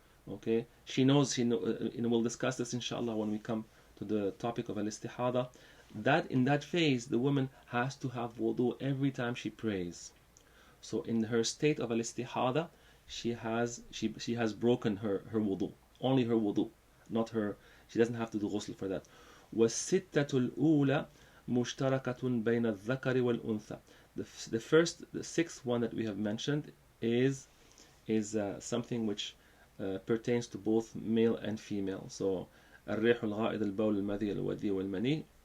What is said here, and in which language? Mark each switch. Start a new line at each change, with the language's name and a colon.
English: Okay, she knows. We'll discuss this inshallah when we come to the topic of al-istihada. That in that phase, the woman has to have wudu every time she prays. So in her state of al-istihada, she has broken her wudu, only her wudu, not her. She doesn't have to do ghusl for that.
Arabic: والستة الأولى مشتركة بين الذكر والأنثى.
English: The sixth one that we have mentioned is something which pertains to both male and female.
Arabic: So الريح الغائض البول المذي الودي والمني.